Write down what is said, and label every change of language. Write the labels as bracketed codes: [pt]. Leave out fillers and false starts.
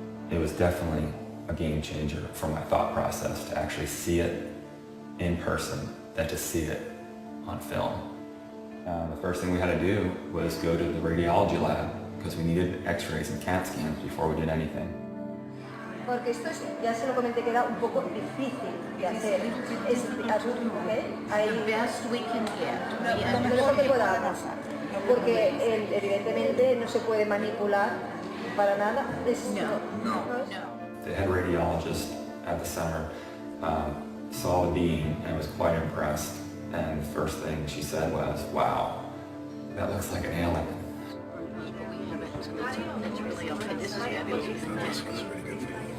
[en] It was definitely a game changer for my thought process to actually see it in person than to see it on film. The first thing we had to do was go to the radiology lab because we needed x-rays and CAT scans before we did anything. [es] Porque esto es, ya se lo comenté que era un poco difícil de hacer. Es [en] The best we can get. [es] Lo mejor que podamos. Porque evidentemente no se puede manipular para nada. [en] The head radiologist at the center saw the being and was quite impressed. And the first thing she said was, "Wow, that looks like an alien." That's really okay. This is fabulous. This was pretty good for you.